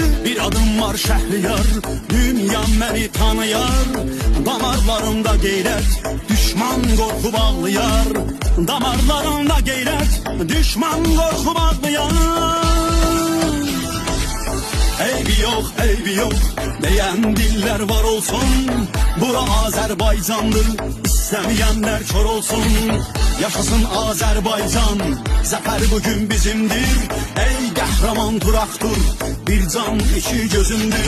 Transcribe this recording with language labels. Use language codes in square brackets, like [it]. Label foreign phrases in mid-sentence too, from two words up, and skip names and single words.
[az] Bir adım var Şəhriyar, dünya məni tanıyar. Damarlarımda qeyrət, düşman qorxu bağlayar. Damarlarımda qeyrət, düşman qorxu bağlayar. [tr] Eybi yok, eybi yok diyen diller var olsun. Bura Azerbaycandır, istemeyenler kör olsun. Yaşasın Azerbaycan, zafer bugün bizimdir. Ey kahraman Turaktur, bir can iki gözümdür.